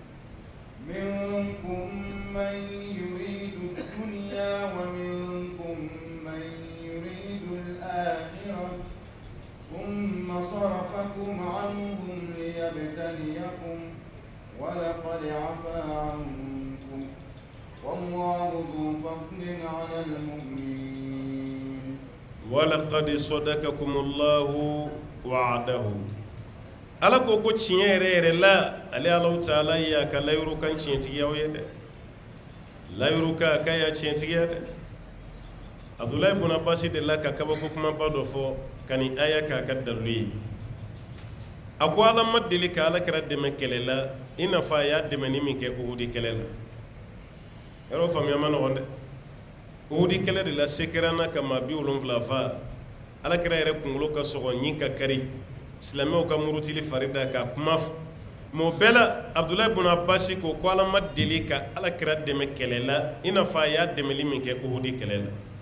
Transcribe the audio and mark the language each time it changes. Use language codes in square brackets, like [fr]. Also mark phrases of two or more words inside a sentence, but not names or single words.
[ar] منكم من يريد الدنيا ومنكم من يريد الآخرة ثم صرفكم عنهم ليبتليكم ولقد عفا عنكم والله ذو فضل على المؤمنين ولقد صدقكم الله وعده [bm] Ala ko tiɲɛ yɛrɛ yɛrɛ la ale Allahu Ta'ala y'a ka layiru kan tiɲɛtigiyaw ye dɛ layiru ka k'a y'a tiɲɛtigiya dɛ Abdulahi ibn Abbas de la ka kabako kumaba dɔ fɔ ka nin aya k'a ka dalilu ye a ko Ala ma deli ka Alakira dɛmɛ kɛlɛ la i n'a fɔ a y'a dɛmɛ ni min kɛ Uhudi kɛlɛ la yɔrɔ faamuya ma nɔgɔn dɛ Uhudi kɛlɛ de la se kɛra n na ka maa 70 fa Alakira yɛrɛ kunkolo ka sɔgɔ ɲi ka kari silamɛw ka murutili fari da k'a kuma fɔ mais o bɛɛ la Abdulahi ibn Abbas ko Ala ma deli ka Alakira dɛmɛ kɛlɛ la i n'a fɔ a y'a dɛmɛli min kɛ Uhudi kɛlɛ la